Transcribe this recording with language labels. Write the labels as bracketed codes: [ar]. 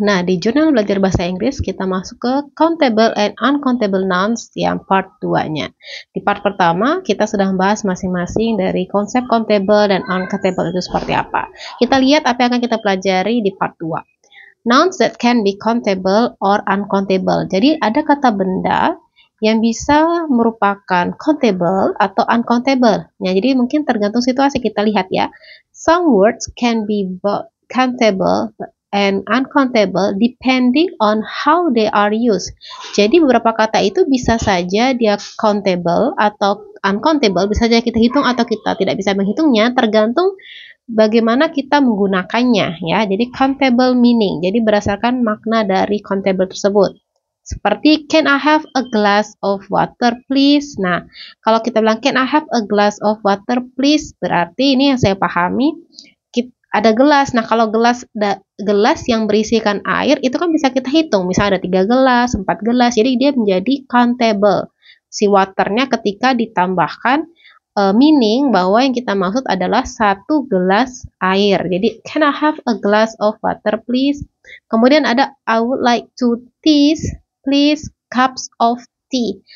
[id] Nah, di jurnal belajar bahasa Inggris kita masuk ke countable and uncountable nouns yang part 2-nya. Di part pertama kita sudah membahas masing-masing dari konsep countable dan uncountable itu seperti apa. Kita lihat apa yang akan kita pelajari di part 2. Nouns that can be countable or uncountable. Jadi ada kata benda yang bisa merupakan countable atau uncountable. Nah, jadi mungkin tergantung situasi, kita lihat ya. [en] Some words can be both countable and uncountable depending on how they are used. [id] Jadi beberapa kata itu bisa saja dia countable atau uncountable, bisa saja kita hitung atau kita tidak bisa menghitungnya, tergantung bagaimana kita menggunakannya ya. Jadi countable meaning, jadi berdasarkan makna dari countable tersebut. Seperti [en] can I have a glass of water please. [id] Nah, kalau kita bilang [en] can I have a glass of water please, [id] berarti ini yang saya pahami ada gelas. Nah, kalau gelas yang berisikan air itu kan bisa kita hitung. Misalnya ada 3 gelas, 4 gelas. Jadi dia menjadi countable. Si waternya ketika ditambahkan meaning bahwa yang kita maksud adalah 1 gelas air. Jadi [en] can I have a glass of water please? [id] Kemudian ada [en] I would like 2 teas please, cups of tea.